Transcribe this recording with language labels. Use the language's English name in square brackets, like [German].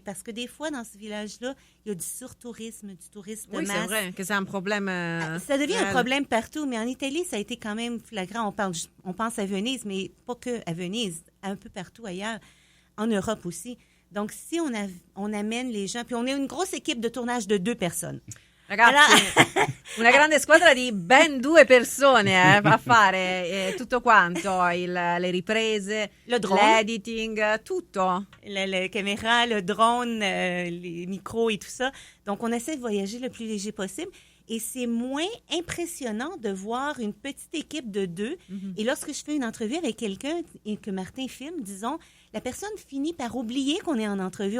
[French] Parce que des fois, dans ce village-là, il y a du surtourisme, du tourisme de masse. Oui, c'est vrai que c'est un problème. Ça devient un problème partout, mais en Italie, ça a été quand même flagrant. On pense à Venise, mais pas que à Venise, un peu partout ailleurs, en Europe aussi. Donc, si on amène les gens, puis on est une grosse équipe de tournage de 2 personnes. [Italian] Ragazzi, una grande squadra di ben 2 persone a fare tutto quanto, le riprese, le drone, l'editing, tutto. [French] La caméra, le drone, les micros et tout ça. Donc, on essaie de voyager le plus léger possible. Et c'est moins impressionnant de voir une petite équipe de 2. Et lorsque je fais une entrevue avec quelqu'un et que Martin filme, disons, la personne finit par oublier qu'on est en entrevue.